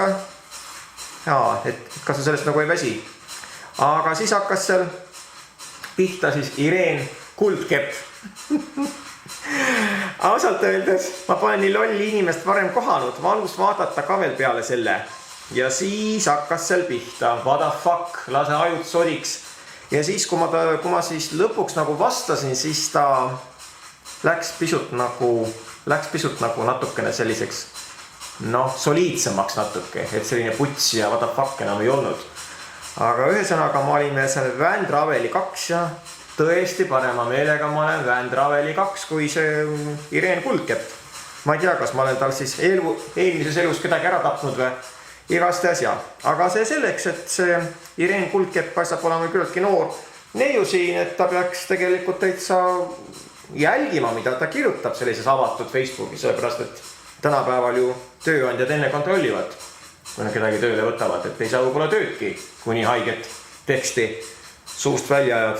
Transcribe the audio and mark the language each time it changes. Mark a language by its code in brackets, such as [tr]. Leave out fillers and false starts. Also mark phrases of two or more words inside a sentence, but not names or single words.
[et] Jaa, et kas sa sellest nagu ei väsi. Aga siis hakkas seal pihta siis Ireen Kuldkepp. Ausalt öeldes ma panen nii lolli inimest varem kohanud, valus vaadata ka veel peale selle. Ja siis hakkas seal pihta, [en] what the fuck, [et] lase ajud sodiks. Ja siis kui ma siis lõpuks nagu vastasin, siis ta läks pisut nagu natukene selliseks soliidsemaks natuke, et selline puts ja [en] what the fuck [et] enam ei olnud. Aga ühesõnaga ma olin veel seal Vändraveli 2 ja tõesti parema meelega ma olen Vändraveli 2 kui see Ireen Kuldkepp. Ma ei tea, kas ma olen tal siis eelmises elus kedagi ära tapnud või igastahes ja. Aga see selleks, et see Ireen Kuldkepp paistab olema küllaltki noor neiu siin, et ta peaks tegelikult täitsa jälgima, mida ta kirjutab sellises avatud Facebookis, sellepärast, et tänapäeval ju tööandjad enne kontrollivad, kui nad kedagi tööle võtavad, et ei saa võib-olla töödki, kui nii haiget teksti suust välja ajad.